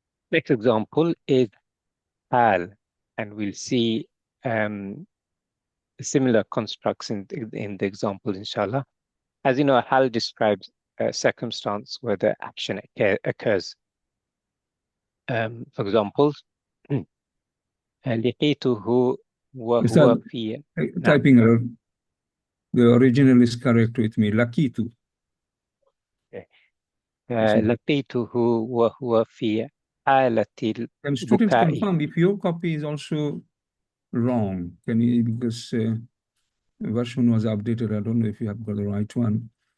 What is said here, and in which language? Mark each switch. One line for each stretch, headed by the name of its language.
English: Next example is hal, and we'll see similar constructs in the example, inshallah. As you know, hal describes a circumstance where the action occurs. For example,
Arabic: لقيته وهو في
English: typing error. The original is correct with me.
Arabic: Lakitu. لقيته وهو في حالة
English: Can students
Arabic: البكاء.
English: confirm if your copy is also wrong? Can you, because the version was updated. I don't know if you have got the right one.